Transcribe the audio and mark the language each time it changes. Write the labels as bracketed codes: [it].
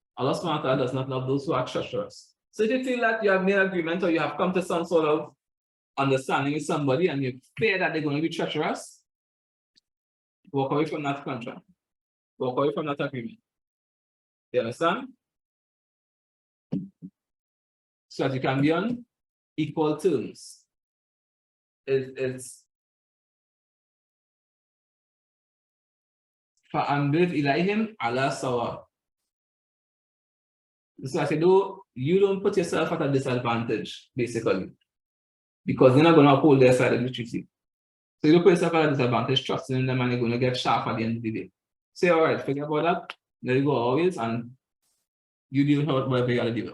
[en] Allah subhanahu wa ta'ala does not love those who are treacherous. So if you feel that you have made an agreement or you have come to some sort of understanding with somebody and you fear that they're going to be treacherous, walk away from that contract. Walk away from that agreement. You understand? So that you can be on equal terms. It's [ar] فَأَنْبِذْ إِلَيْهِمْ عَلَى سَوَاءٍ. [en] So I said, you don't put yourself at a disadvantage, basically, because they're not going to uphold their side of the treaty. So you don't put yourself at a disadvantage, trusting in them, and you're going to get sharp at the end of the day. Say, all right, forget about that. There you go, always, and you deal with whatever you got to deal with.